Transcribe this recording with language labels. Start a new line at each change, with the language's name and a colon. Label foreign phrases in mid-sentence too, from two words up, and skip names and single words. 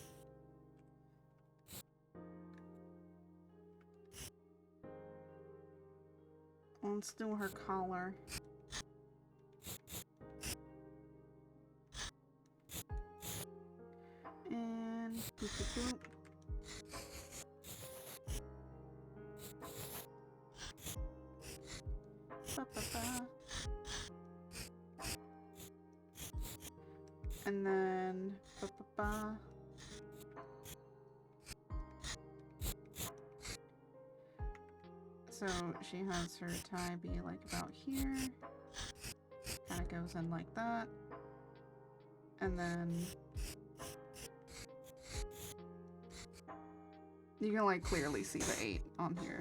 English: Let's do her collar. And boop, boop, boop. Ba, ba, ba. And then ba, ba, ba. So she has her tie be like about here. Kind of goes in like that. And then you can like clearly see the 8 on here.